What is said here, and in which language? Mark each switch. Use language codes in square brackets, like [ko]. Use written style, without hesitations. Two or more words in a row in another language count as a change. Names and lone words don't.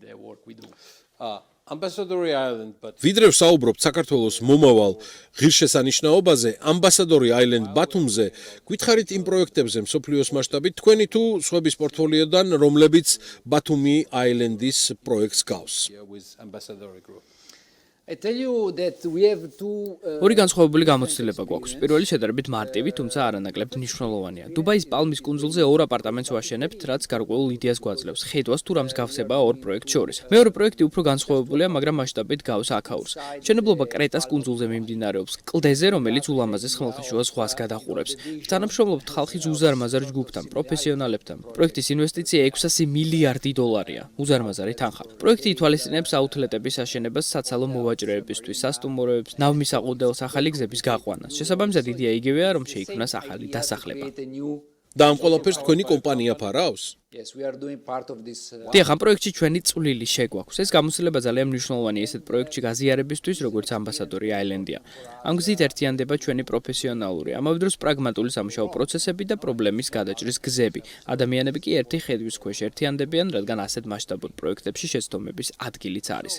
[ka] ვიდრე ვსაუბრობთ საქართველოს მომავალ ღირსშესანიშნაობაზე, ამბასადორი აილენდ ბათუმზე, გითხარით იმ პროექტებზე მსოფლიოს მასშტაბით თქვენი თუ სხვების პორტფოლიოდან, რომლებიც ბათუმი აილენდის პროექტს გავს. [en] I tell you that we have two [ka] ორი განსხვავებული გამოცდილება გვაქვს. პირველი შედარებით მარტივი, თუმცა არანაკლებ მნიშვნელოვანია. დუბაის პალმის კუნძულზე ორ აპარტამენტს ვაშენებთ, რაც გარკვეულ იდეას გვაძლევს. ხედავს თუ რა მსგავსებაა ორ პროექტს შორის. მეორე პროექტი უფრო განსხვავებულია, მაგრამ მასშტაბით გავს აქაურს. მშენებლობა კრეტას კუნძულზე მიმდინარეობს, კლდეზე, რომელიც ულამაზეს ხმელთაშუა ზღვას გადაყურებს. თანამშრომლობთ ხალხის უზარმაზარ ჯგუფთან, პროფესიონალებთან. პროექტის ინვესტიცია 600 მილიარდი დოლარია. უზარმაზარი თანხა. პროექტი ითვალისწინებს აუთლეტების აშენებას საცალო მოვაჭრეებისთვის, სასტუმროებს, ნავმისაყუდელს, ახალი გზების გაყვანას. შესაბამისად, იდეა იგივეა, რომ შეიქმნას ახალი დასახლება. და ამ ყველაფერს თქვენი კომპანია ფარავს? [en] Yes, we are doing part of this. [ka] დიახ, ამ პროექტში ჩვენი წვლილი შეგვაქვს. ეს გამოცდილება ძალიან მნიშვნელოვანია ესეთ პროექტში გაზიარებისთვის, როგორც ამბასადორი აილენდია. ამ გზით ერთიანდება ჩვენი პროფესიონალური, ამავე დროს პრაგმატული სამუშაო პროცესები და პრობლემის გადაჭრის გზები. ადამიანები კი ერთი ხედვის ქვეშ ერთიანდებიან, რადგან ასეთ მასშტაბურ პროექტებში შეცდომების ადგილიც არის.